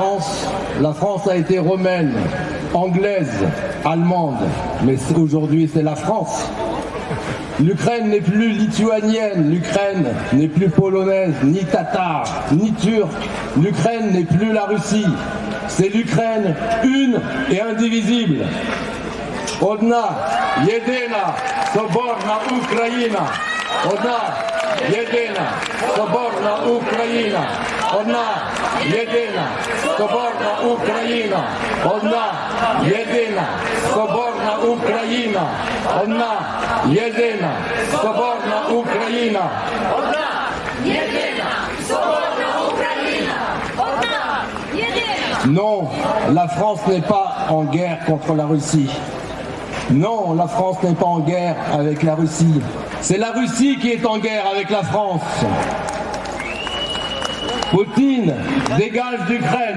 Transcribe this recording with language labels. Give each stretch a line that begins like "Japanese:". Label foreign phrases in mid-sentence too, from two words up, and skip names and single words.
French: La France a été romaine, anglaise, allemande, mais aujourd'hui c'est la France. L'Ukraine n'est plus lituanienne, l'Ukraine n'est plus polonaise, ni tatare, ni turque. L'Ukraine n'est plus la Russie. C'est l'Ukraine une et indivisible.
Ukrainian: Одна, єдина, соборна Україна. Одна, єдина, соборна Україна. Одна, єдина, соборна Україна. Одна, єдина, соборна Україна. Одна, єдина, соборна Україна.
French: Non, la France n'est pas en guerre contre la Russie. Non, la France n'est pas en guerre avec la Russie. C'est la Russie qui est en guerre avec la France. Poutine, dégage d'Ukraine.